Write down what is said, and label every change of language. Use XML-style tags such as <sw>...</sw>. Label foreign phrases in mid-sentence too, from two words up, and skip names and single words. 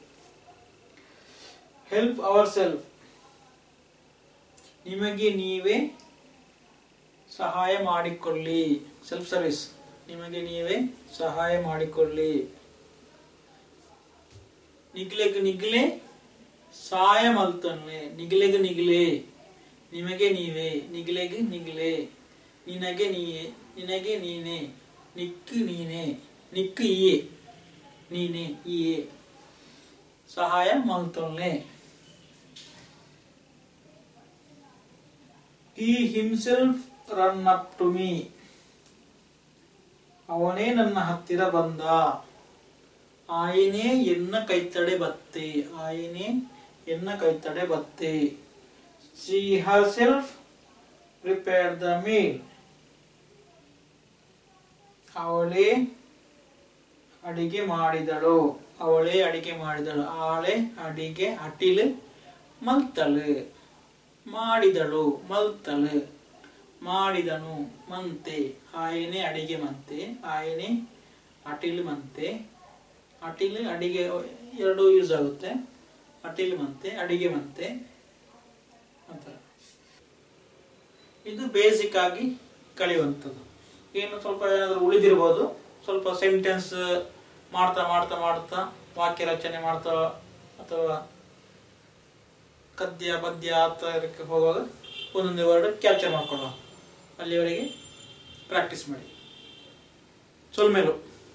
<en>help our self</en> <kn>ನಿಮಗೆ ನೀವೇ ಸಹಾಯ ಮಾಡಿಕೊಳ್ಳಿ</kn> <en>self service</en> <kn>ನಿಮಗೆ ನೀವೇ ಸಹಾಯ ಮಾಡಿಕೊಳ್ಳಿ</kn> <tcy>ನಿಗ್ಲೆ ಸಹಾಯ ಮಲ್ತನ್ನೆ ನಿಗ್ಲೆಗ್</tcy> <kn>ನಿಮಗೆ ನೀವೇ ನಿಗ್ಲೆಗ್ ನಿನಗೆ ನೀನೆ</kn> <tcy>ನಿಕ್ಕು ಈಯೇ ಸಹಾಯ ಮಲ್ತನ್ನೆ</tcy> <en>he himself run up to me</en> <kn>ಅವನೇ ನನ್ನ ಹತ್ತಿರ ಬಂದ</kn> <tcy>ಆಯನೇ ಎನ್ನ ಕೈತಡೆ</tcy> <en>ಬತ್ತೆ she herself prepared the meal</en> <kn>ಅವಳೇ ಅಡಿಗೆ ಮಾಡಿದಳು</kn> <en>ಆಳೆ</en> <tcy>ಅಡಿಗೆ ಅಟಿಲ್ ಮಲ್ತಳು ಮಾಡಿದಳು ಮಲ್ತಳು ಮಾಡಿದನು ಮಂತೆ ಆಯನೆ ಅಡಿಗೆ ಮಂತೆ ಆಯನೆ ಅಟಿಲ್ ಮಂತೆ ಅಟಿಲ್ ಅಡಿಗೆ</tcy> <kn>ಎರಡು ಯೂಸ್ ಆಗುತ್ತೆ</kn> <tcy>ಅಟಿಲ್ ಮಂತೆ ಅಡಿಗೆ ಮಂತೆ ಅಂತ</tcy> <kn>ಇದು ಬೇಸಿಕ್ ಆಗಿ ಕಲಿಯುವಂಥದ್ದು ಏನು ಸ್ವಲ್ಪ ಏನಾದರೂ ಉಳಿದಿರ್ಬೋದು ಸ್ವಲ್ಪ ಸೆಂಟೆನ್ಸ್ ಮಾಡ್ತಾ ವಾಕ್ಯ ರಚನೆ ಮಾಡ್ತಾ ಅಥವಾ ಗದ್ಯ ಪದ್ಯ ಅದಕ್ಕೆ ಹೋಗುವಾಗ ಒಂದೊಂದೇ</kn> <en>word capture</en> <kn>ಮಾಡ್ಕೊಳ್ಳುವ ಅಲ್ಲಿವರೆಗೆ ಪ್ರಾಕ್ಟೀಸ್ ಮಾಡಿ ಸೊಲ್ಮೇಲು</kn>